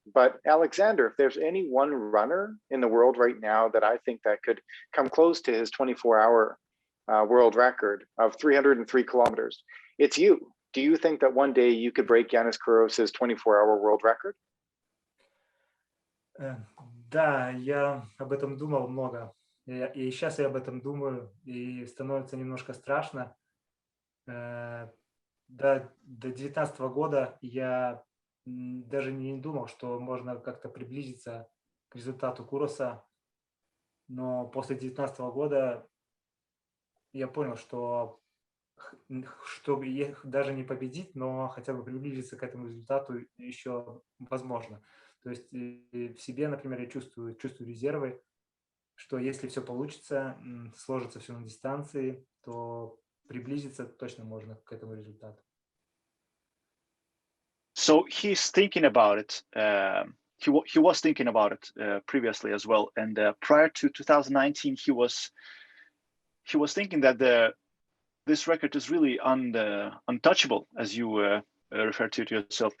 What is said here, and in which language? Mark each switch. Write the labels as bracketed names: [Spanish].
[English] But Aleksander, if there's any one runner in the world right now that I think that could come close to his 24-hour world record of 303 kilometers, it's you. Do you think that one day you could break Yannis Kouros' 24-hour world record? [Russian] Да, я об этом думал много. И сейчас я об этом думаю, и становится немножко страшно. До 2019 года я даже не думал, что можно как-то приблизиться к результату Куроса. Но после 2019 года я понял, что чтобы даже не победить, но хотя бы приблизиться к этому результату еще возможно. То есть в себе, например, я чувствую резервы, что если все получится, сложится все на дистанции, то приблизиться точно можно к этому результату. [English] So he's thinking about it. He was thinking about it previously as well, and prior to 2019, he was thinking that this record is really untouchable, as you referred to yourself.